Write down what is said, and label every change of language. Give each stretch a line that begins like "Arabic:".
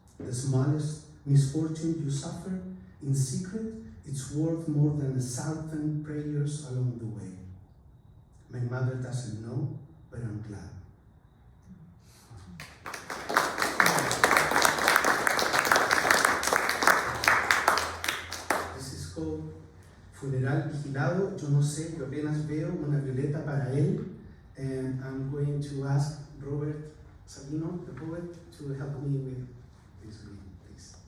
English: The smallest misfortune you suffer in secret, it's worth more than 1,000 prayers along the way. My mother doesn't know, but I'm glad. This is called Funeral Vigilado.
Spanish: Yo no sé, yo apenas veo una violeta para él.
English: And I'm going to ask Robert Sabino, the poet, to help me with this reading, please.